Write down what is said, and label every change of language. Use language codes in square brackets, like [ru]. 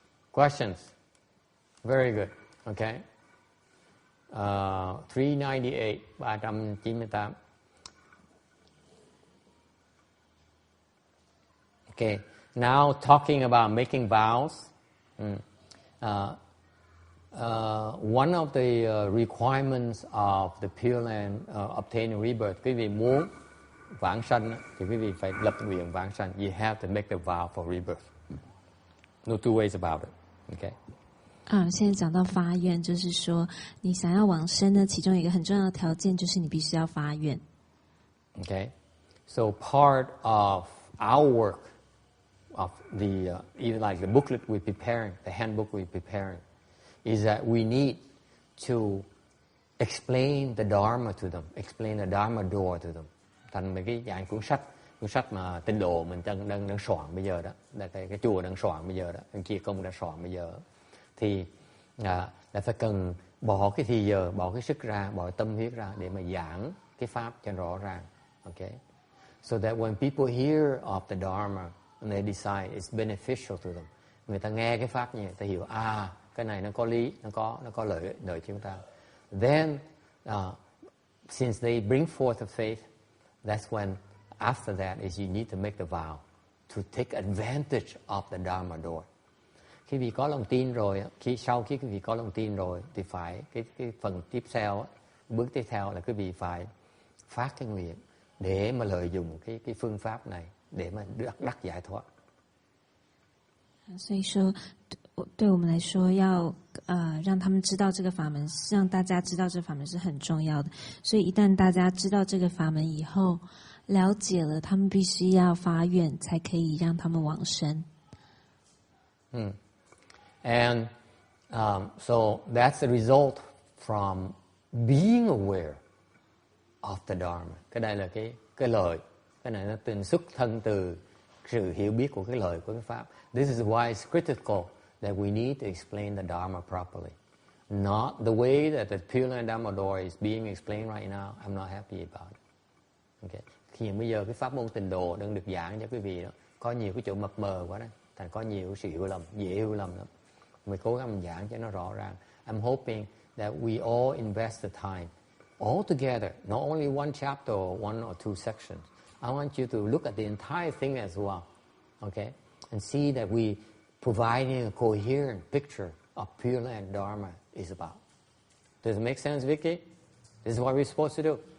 [en] Questions? Very good. Okay. 398, 398. Okay. Now talking about making vows. One of the requirements of the Pureland obtaining rebirth, [vi] quý vị muốn vãng sanh thì quý vị phải lập nguyện vãng sanh. [en] You have to make the vow for rebirth. No two ways about it. Okay. [zh] 现在讲到发愿，就是说你想要往生呢，其中一个很重要的条件就是你必须要发愿。 [en] Okay. So part of our work of the even like the booklet we're preparing, the handbook we're preparing, is that we need to explain the Dharma to them, explain the Dharma door to them. [vi] Thành mấy cái dạng cuốn sách mà tinh độ mình đang soạn bây giờ đó, là cái chùa đang soạn bây giờ đó, cái kia công đã soạn bây giờ, thì là phải cần bỏ cái thì giờ, bỏ cái sức ra, bỏ tâm huyết ra để mà giảng cái pháp cho rõ ràng. [en] Okay, so that when people hear of the Dharma and they decide it's beneficial to them, [vi] người ta nghe cái pháp như vậy, ta hiểu cái này nó có lý, nó có lợi cho chúng ta. [en] Then, since they bring forth the faith, that's when, after that, is you need to make the vow to take advantage of the Dharma door. [vi] Khi quý vị có lòng tin rồi, sau khi quý vị có lòng tin rồi, thì phải cái phần tiếp theo, bước tiếp theo là quý vị phải phát cái nguyện để mà lợi dụng cái phương pháp này để mà đắc giải thoát. [zh] 所以说，对我们来说，要让他们知道这个法门，让大家知道这个法门是很重要的。所以一旦大家知道这个法门以后，了解了，他们必须要发愿，才可以让他们往生。 [en] And so that's the result from being aware of the Dharma. [vi] Cái đây là cái lời, cái này nó tình xuất thân từ sự hiểu biết của cái lời của cái pháp. [en] This is why it's critical that we need to explain the Dharma properly. Not the way that the Pureland Dharma door is being explained right now. I'm not happy about it. Okay. [vi] Khi bây giờ cái pháp môn tịnh độ đang được giảng cho quý vị đó, có nhiều cái chỗ mập mờ quá đó, thành có nhiều sự hiểu lầm, dễ hiểu lầm lắm. Mình cố gắng mình giảng cho nó rõ ràng. [en] I'm hoping that we all invest the time, all together, not only one chapter or one or two sections. I want you to look at the entire thing as well, okay, and see that we providing a coherent picture of Pureland Dharma is about. Does it make sense, Vicky? This is what we're supposed to do.